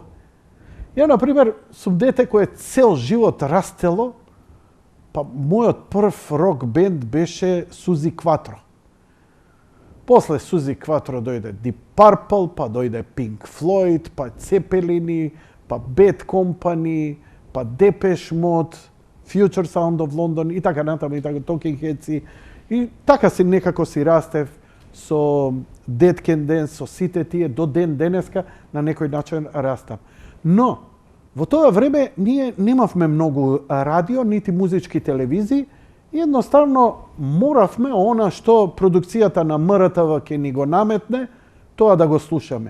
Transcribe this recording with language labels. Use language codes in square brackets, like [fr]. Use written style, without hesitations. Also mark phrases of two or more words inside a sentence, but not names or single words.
[mk] Ја, например, сум дете кој цел живот растело, па мојот прв рок бенд беше Сузи Кватро. После Сузи Кватро дојде Deep Purple, па дојде Pink Floyd, па Цепелини, па Bad Company, па Depeche Mode, Future Sound of London и така натаму, и така Talking Heads. И така си некако си растев со Dead Can Dance, со сите тие до ден денеска на некој начин растам. Но во тоа време ние немавме многу радио, нити музички телевизии и едноставно моравме она што продукцијата на МРТВ ќе ни го наметне, тоа да го слушаме.